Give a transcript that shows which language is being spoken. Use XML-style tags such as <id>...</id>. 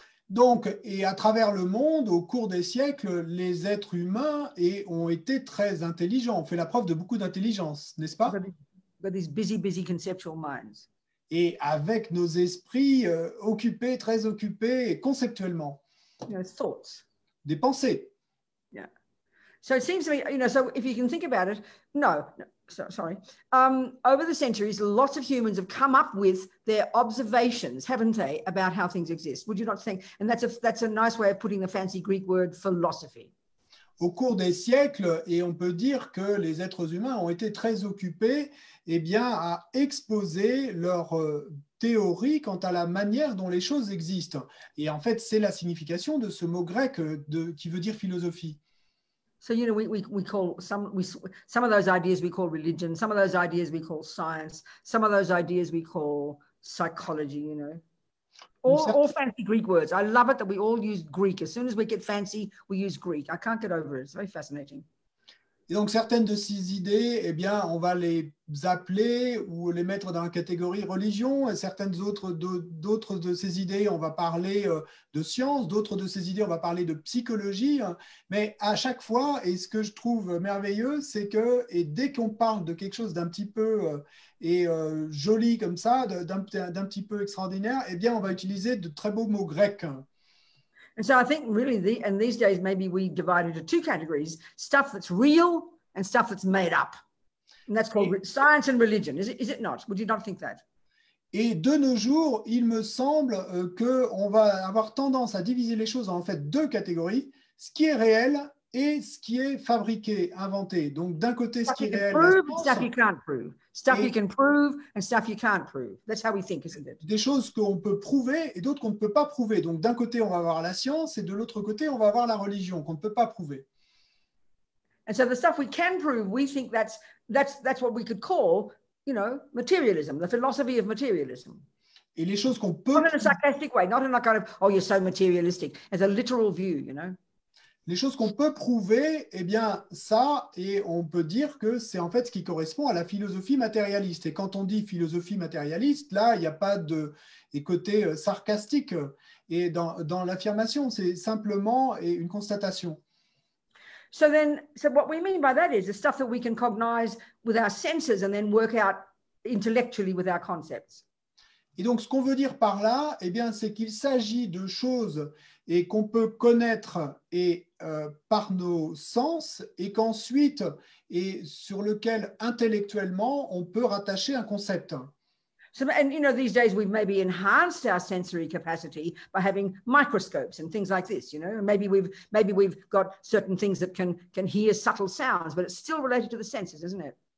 <fr>Donc, et à travers le monde, au cours des siècles, les êtres humains ont été très intelligents, ont fait la preuve de beaucoup d'intelligence, n'est-ce pas?</fr> <en>Got these busy conceptual minds. Et avec nos esprits occupés, très occupés, conceptuellement. You know, thoughts. Des pensées. Yeah. So it seems to me, so if you can think about it, sorry. Over the centuries, lots of humans have come up with their observations, haven't they, about how things exist? Would you not think? And that's a nice way of putting the fancy Greek word philosophy.</en> <fr>Au cours des siècles, et on peut dire que les êtres humains ont été très occupés à exposer leurs théories quant à la manière dont les choses existent. Et en fait, c'est la signification de ce mot grec qui veut dire philosophie.</fr> <en>So, we call some of those ideas we call religion, some of those ideas we call science, some of those ideas we call psychology, All fancy Greek words. I love it that we all use Greek. As soon as we get fancy, we use Greek. I can't get over it. It's very fascinating.</en> <fr>Et donc, certaines de ces idées, on va les appeler ou les mettre dans la catégorie religion. Et certaines d'autres de ces idées, on va parler de science. D'autres de ces idées, on va parler de psychologie. Mais à chaque fois, et ce que je trouve merveilleux, c'est que dès qu'on parle de quelque chose d'un petit peu joli comme ça, d'un petit peu extraordinaire, on va utiliser de très beaux mots grecs.</fr> <en>And so I think really, and these days, maybe we divide into two categories, stuff that's real and stuff that's made up. And that's called science and religion. Is it not? Would you not think that?</en> <fr>Et de nos jours, il me semble qu'on va avoir tendance à diviser les choses en fait deux catégories, ce qui est réel et ce qui est fabriqué, inventé. Donc d'un côté, ce qui est réel,</fr> <en>stuff you can't prove. Stuff you can prove and stuff you can't prove. That's how we think, isn't it?</en> <fr>Des choses qu'on peut prouver et d'autres qu'on ne peut pas prouver. Donc d'un côté, on va avoir la science et de l'autre côté, on va avoir la religion qu'on ne peut pas prouver.</fr> <en>And so the stuff we can prove, we think that's what we could call, materialism, the philosophy of materialism.</en> <fr>Et les choses qu'on peut...</fr> <en>Not in a sarcastic way, not in a kind of, oh, you're so materialistic, as a literal view,</en> <fr>Les choses qu'on peut prouver, ça, et on peut dire que c'est en fait ce qui correspond à la philosophie matérialiste. Et quand on dit philosophie matérialiste, là, il n'y a pas de côté sarcastique et dans l'affirmation, c'est simplement une constatation.</fr> <en>So what we mean by that is the stuff that we can cognize with our senses and then work out intellectually with our concepts.</en> <fr>Et donc, ce qu'on veut dire par là, c'est qu'il s'agit de choses qu'on peut connaître par nos sens et qu'ensuite, et sur lequel intellectuellement, on peut rattacher un concept.</fr> <en>So, and these days we've maybe enhanced our sensory capacity by having microscopes and things like this. Maybe we've got certain things that can hear subtle sounds, but it's still related to the senses, isn't it?</en>